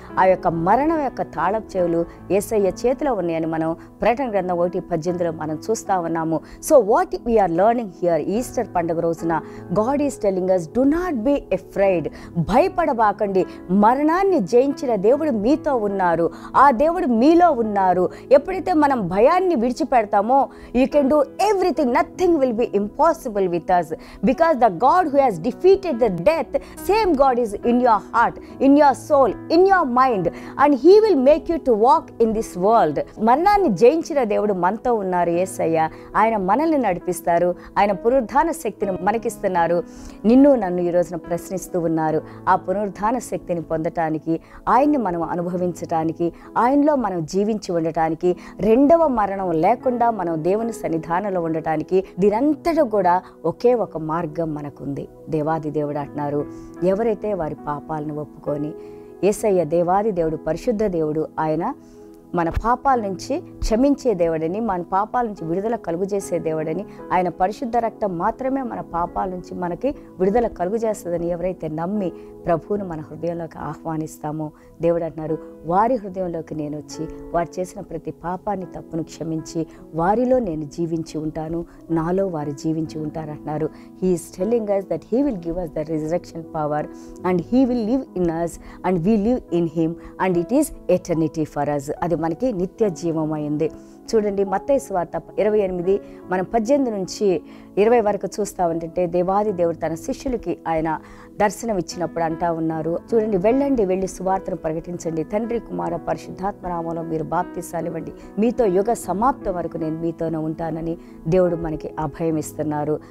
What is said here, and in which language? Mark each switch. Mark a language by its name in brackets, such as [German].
[Telugu] ఆ యొక్క మరణం యొక్క తాళపు చెవులు యేసయ్య చేతిలో ఉన్నాయని మనం ప్రకటన గ్రంథం 1:18లో మనం చూస్తూ ఉన్నాము. [English] so what we're learning here, [Telugu] Easter పండుగ రోజున [English] God is telling us do not be afraid. [Telugu] భయపడబాకండి, మరణాన్ని జయించిన దేవుడు మీతో ఉన్నారు, ఆ దేవుడు మీలో ఉన్నారు. ఎప్పుడైతే మనం భయాన్ని విడిచిపెడతామో [English] You can do everything, nothing will be impossible with us, because the God who has defeated the death, same God is in your heart, in your soul, in your mind, and he will make you to walk in this world. [Telugu] మరణాన్ని జయించిన దేవుడు మనతో ఉన్నారు. యేసయ్య ఆయన మనల్ని నడిపిస్తారు. ఆయన పునరుద్ధాన శక్తిని మనకిస్తున్నారు. నిన్ను నన్ను ఈ రోజున ప్రశ్నిస్తూ ఉన్నారు. ఆ పునరుద్ధాన శక్తిని పొందటానికి, ఆయన్ని మనం అనుభవించటానికి, ఆయనలో మనం జీవించి ఉండటానికి, రెండవ మరణం లేకుండా మనం దేవుని సన్నిధానంలో ఉండటానికి, దీనంతటా కూడా ఒకే ఒక మార్గం మనకుంది. దేవాది దేవుడు అంటున్నారు, ఎవరైతే వారి పాపాలను ఒప్పుకొని, యేసయ్య దేవాది దేవుడు, పరిశుద్ధ దేవుడు, ఆయన మన పాపాల నుంచి క్షమించే దేవుడని, మన పాపాల నుంచి విడుదల కలుగుజేసే దేవుడని, ఆయన పరిశుద్ధ రక్తం మాత్రమే మన పాపాల నుంచి మనకి విడుదల కలుగుజేస్తుందని ఎవరైతే నమ్మి ప్రభువును మన హృదయంలోకి ఆహ్వానిస్తామో, దేవుడు అంటున్నారు, వారి హృదయంలోకి నేను వచ్చి వారు చేసిన ప్రతి పాపాన్ని, తప్పును క్షమించి వారిలో నేను జీవించి ఉంటాను, నాలో వారు జీవించి ఉంటారు అంటున్నారు. [English] He is telling us that he will give us the resurrection power and he will live in us and we live in him and it is eternity for us. [Telugu] అది మనకి నిత్య జీవం అయింది. చూడండి, మత్తయి సువార్త 28 మనం 18 నుంచి 20 వరకు చూస్తా ఉంటే, దేవాది దేవుడు తన శిష్యులకి ఆయన దర్శనం ఇచ్చినప్పుడు అంటా ఉన్నారు, చూడండి, వెళ్ళండి, వెళ్ళి సువార్తను ప్రకటించండి, తండ్రి కుమార పరిశుద్ధాత్మ నామములో మీరు బాప్తిసాలు ఇవ్వండి, మీతో యుగ సమాప్తం వరకు నేను మీతోనే ఉంటానని దేవుడు మనకి అభయం ఇస్తున్నారు.